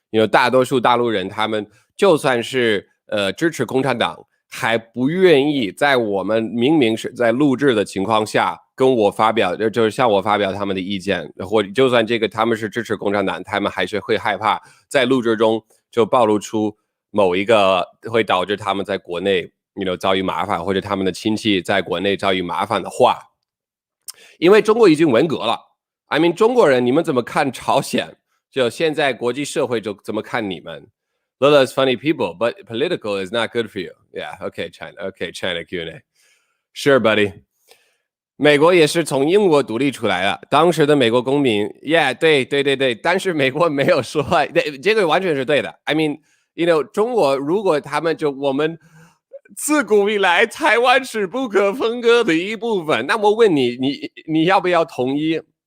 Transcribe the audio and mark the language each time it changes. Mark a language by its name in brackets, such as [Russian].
[Chinese] 大多数大陆人他们就算是支持共产党，还不愿意在我们明明是在录制的情况下跟我发表，就是向我发表他们的意见，或者就算他们是支持共产党，他们还是会害怕在录制中就暴露出某一个会导致他们在国内遭遇麻烦，或者他们的亲戚在国内遭遇麻烦的话。因为中国已经文革了，中国人你们怎么看朝鲜？就现在国际社会就怎么看你们？ [English] Lola's funny people, but political is not good for you. Yeah, okay, China. Okay, China Q&A. Sure, buddy. [Chinese] 美国也是从英国独立出来的，当时的美国公民 ，Yeah， 对，但是美国没有说，这个完全是对的。中国如果他们我们自古以来台湾是不可分割的一部分，那么问你要不要同意？